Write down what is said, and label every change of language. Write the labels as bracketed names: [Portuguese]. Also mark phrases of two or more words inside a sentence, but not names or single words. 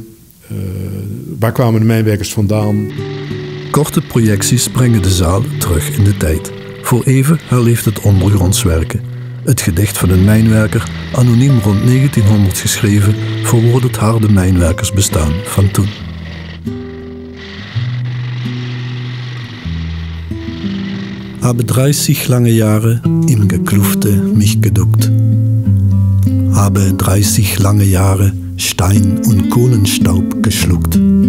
[Dutch] Waar kwamen de mijnwerkers vandaan? Korte projecties brengen de zaal terug in de tijd. Voor even herleeft het ondergronds werken. Het gedicht van een mijnwerker, anoniem rond 1900 geschreven, verwoordt het harde mijnwerkersbestaan van toen. [German] Habe 30 lange Jahre im Geklufte mich geduckt. Habe 30 lange Jahre Stein und Kohlenstaub geschluckt.